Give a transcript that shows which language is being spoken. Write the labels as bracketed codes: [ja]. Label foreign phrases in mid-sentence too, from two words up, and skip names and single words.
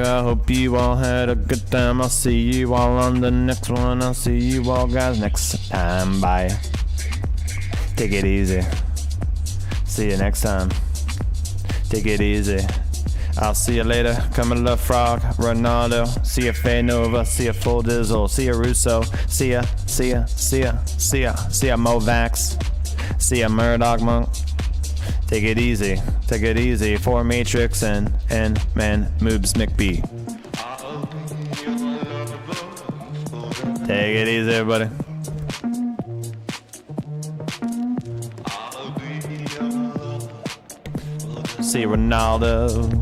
[en] I hope you all had a good time. I'll see you all on the next one. I'll see you all guys next time. Bye. Take it easy. See you next time. Take it easy. I'll see you later. Camilla Frog, Ronaldo. See ya Faye Nova. See ya Full Dizzle. See ya Russo. See ya. See ya. See ya. See ya. See ya Movax. See ya Murdoch Monk. Take it easy. Take it easy. For Matrix and man Moobs McBee. Take it easy, everybody. See Ronaldo.